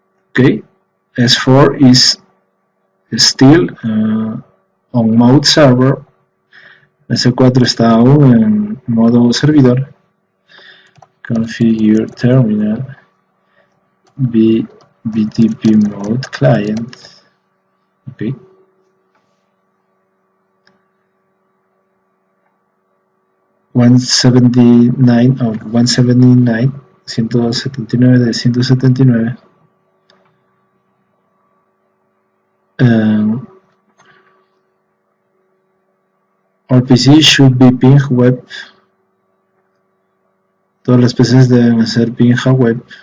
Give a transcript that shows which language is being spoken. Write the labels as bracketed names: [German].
[English] Okay, S4 is still on mode server. [Spanish] S4 está aún en modo servidor. [English] Configure terminal BTP mode client. Okay. $179 of 179, [Spanish] 179 de 179. [English] Our PC should be ping web. [Spanish] Todas las PCs deben hacer ping a web.